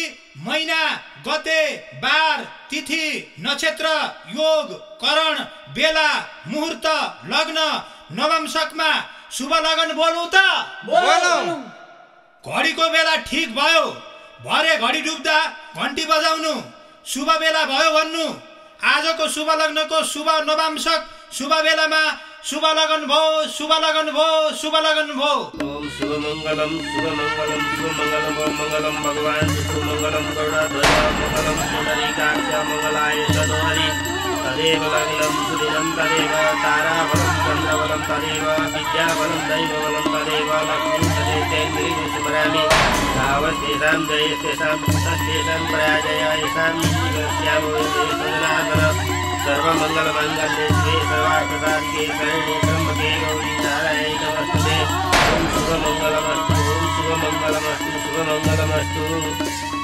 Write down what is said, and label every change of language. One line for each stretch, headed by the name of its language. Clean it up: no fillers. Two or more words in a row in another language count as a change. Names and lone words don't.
Nepali: महिना गते बार तिथि नक्षत्र योग करण बेला मुहूर्त लग्न नवंशकमा शुभ लगन बोलौं त बोलौं घडीको बेला ठीक भयो भरे घडी डुब्दा घण्टी बजाउनु शुभ बेला भयो भन्नु आजको शुभ लग्नको शुभ नवंशक शुभ बेलामा शुभ लगन भो शुभ लगन भो शुभ लगन भो
Sanskrit: ओम शुभ मंगलम मंगलम भगवान शुभ मंगलम गरुड़ध्वज मंगलम पुंडरीकाक्ष मंगलाय तनोहरि तदेव लग्नं सुदिनं तदेव ताराबलं चन्द्रबलं तदेव विद्याबलं दैवबलं तदेव लक्ष्मीं तदेतेन्द्रिं स्मरामि तावस्तेषां जयस्तेषां पुत्रस्तेषां पराजय येषां श्यामोदयसुजनार्दन सर्वमङ्गलमाङ्गल्ये शिवे सर्वार्थसाधिके शरण्ये त्र्यम्बके गौरी नारायणी नमोस्तुते ओम शुभमङ्गलमस्तु ओम शुभमङ्गलमस्तु शुभमङ्गलमस्तु